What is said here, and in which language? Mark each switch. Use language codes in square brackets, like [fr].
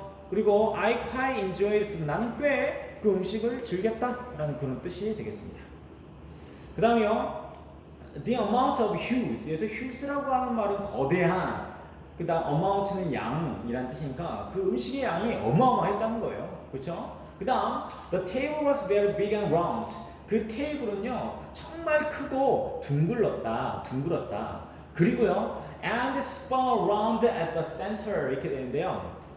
[ko] 그리고 [en] I quite enjoyed food. [ko] 나는 꽤 그 음식을 즐겼다라는 그런 뜻이 되겠습니다. 그 다음에요. [en] The amount of hues. [ko] 그래서 hues라고 하는 말은 거대한, 그 다음 amount는 양이란 뜻이니까 그 음식의 양이 어마어마했다는 거예요. 그렇죠? 그 다음 [en] The table was very big and round. [ko] 그 테이블은요 정말 크고 둥글었다. 그리고요 [en] and spun around at the center [ko] 이렇게 되는데요.